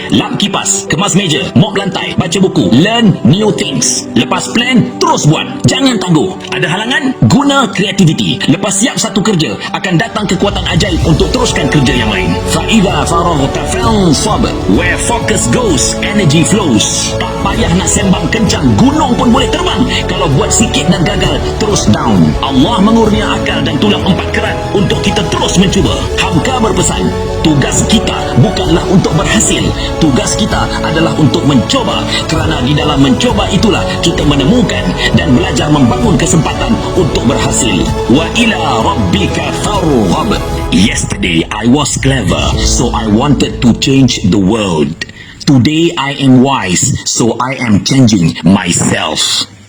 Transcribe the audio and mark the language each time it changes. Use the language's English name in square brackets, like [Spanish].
[Malay] Lap kipas, kemas meja, mop lantai, baca buku, [English] learn new things. [Malay] Lepas plan, terus buat. Jangan tangguh. Ada halangan? Guna kreativiti. Lepas siap satu kerja, akan datang kekuatan ajaib untuk teruskan kerja yang lain. [Arabic] Fa'idha faraghta fansab. [English] Where focus goes, energy flows. [Malay] Tak payah nak sembang kencang, gunung pun boleh terbang. Kalau buat sikit dan gagal, terus down. Allah mengurnia akal dan tulang 4 kerat untuk kita terus mencuba. Hamka berpesan, tugas kita bukanlah untuk berhasil, tugas kita adalah untuk mencoba, kerana di dalam mencoba itulah kita menemukan dan belajar membangun kesempatan untuk berhasil. [Arabic] Wa ila rabbika farghab. [English] Yesterday I was clever, so I wanted to change the world. Today I am wise, so I am changing myself.